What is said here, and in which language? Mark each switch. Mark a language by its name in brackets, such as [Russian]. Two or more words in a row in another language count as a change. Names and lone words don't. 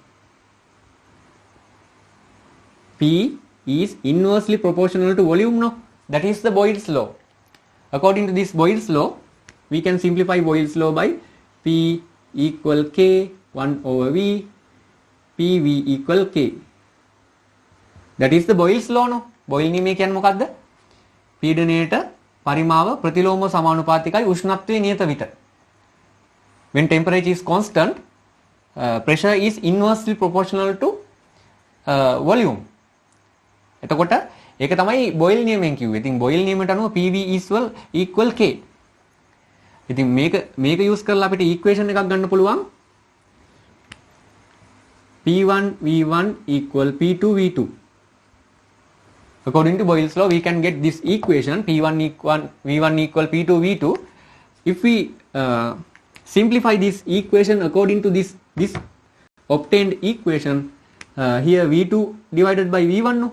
[English] P is inversely proportional to volume, no? That is the Boyle's law. According to this Boyle's law, we can simplify Boyle's law by P equal K 1 over V, PV equal K. That is the Boyle's law, no? [Sinhala] Boyle නියමය කියන්නේ මොකක්ද? පීඩනයට පරිමාව ප්‍රතිලෝම සමානුපාතිකයි උෂ්ණත්වයේ නියත විට. [English] When temperature is constant, pressure is inversely proportional to volume. [Sinhala] එතකොට ඒක තමයි බොයිල් නියමයෙන් කිව්වේ. ඉතින් බොයිල් නියමයට අනුව PV equal K. ඉතින් මේක යූස් කරලා අපිට ඉක්වේෂන් එකක් ගන්න පුළුවන්. [English] P1 V1 equal P2 V2. According to Boyle's law, we can get this equation P1 equal V1 equal P2 V2. If we simplify this equation according to this obtained equation, here V2 divided by V1, no?